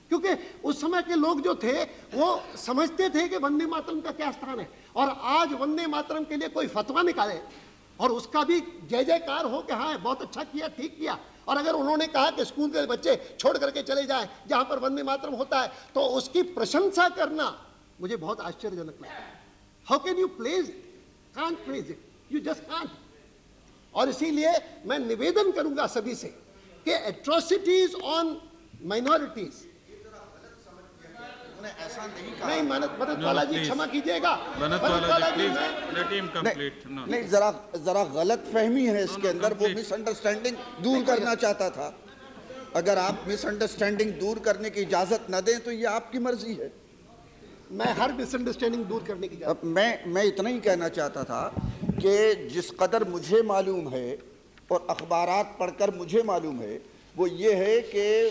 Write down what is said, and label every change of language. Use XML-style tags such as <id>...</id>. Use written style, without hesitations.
<hi>क्योंकि उस समय के लोग जो थे वो समझते थे कि वंदे मातरम का क्या स्थान है, और आज वंदे मातरम के लिए कोई फतवा निकाले और उसका भी जय जयकार हो कि हाँ बहुत अच्छा किया, ठीक किया, और अगर उन्होंने कहा कि स्कूल के बच्चे छोड़ करके चले जाएं जहां पर वंदे मातरम होता है, तो उसकी प्रशंसा करना मुझे बहुत आश्चर्यजनक लगता है।</hi> <en>How can you pledge it? Can't pledge it, you just can't.</en> <hi>और इसीलिए मैं निवेदन करूंगा सभी से कि</hi> <en>atrocities on minorities,</en> <hi>ऐसा नहीं कहा। नहीं मदद वाला जी क्षमा कीजिएगा,</hi> <en>Bharat Wala ji, please let him complete. No.</en> <hi>नहीं, जरा गलत फहमी है इसके अंदर, वो मिसअंडरस्टैंडिंग दूर करना चाहता था। अगर आप मिसअंडरस्टैंडिंग दूर करने की इजाजत न दें तो ये आपकी मर्जी है। मैं हर मिसअंडरस्टैंडिंग दूर करने की अब मैं इतना ही कहना चाहता था कि जिस कदर मुझे मालूम है और अखबारात पढ़कर मुझे मालूम है, वो ये है कि</hi>